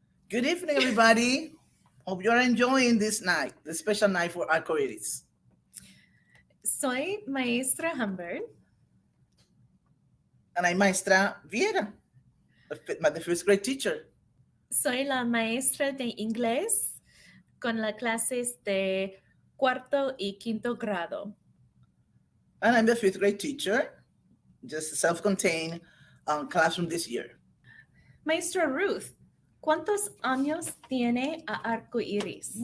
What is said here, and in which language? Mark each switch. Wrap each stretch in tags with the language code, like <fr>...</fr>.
<en>Good evening, everybody. Hope you're enjoying this night, the special night for Arco Iris.</en> <es>Soy Maestra Humbert.</es> <en>And I'm Maestra Viera, the first grade teacher.</en> <es>Soy la maestra de inglés con las clases de cuarto y quinto grado.</es> <en>And I'm the fifth grade teacher, just a self-contained classroom this year.</en> <es>Maestra Ruth, ¿cuántos años tiene a Arco Iris?</es>